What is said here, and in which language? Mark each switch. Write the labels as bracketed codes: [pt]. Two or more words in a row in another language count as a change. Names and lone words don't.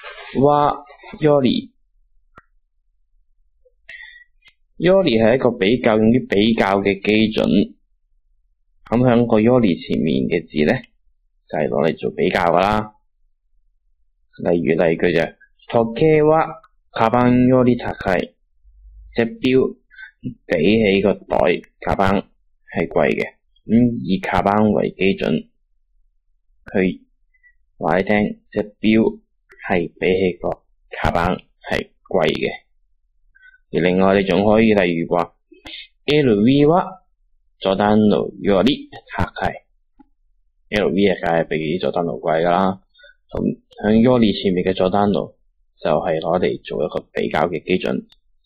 [ja] はより。 [yue] より係一個用於比較嘅基準。咁響個より前面嘅字咧，就係攞嚟做比較噶啦。例句就 [ja] 時計はカバンより高い。 [yue] 隻錶比起個袋，カバン係貴嘅。以カバン為基準，去話你聽，隻錶係比起個カバン係貴嘅。而另外你仲可以例如話 [ja] LV はジョダンのより高い。 [yue] LV 梗係比ジョダンの貴噶啦。咁響より前面嘅ジョダンの就係攞嚟做一個比較嘅基準。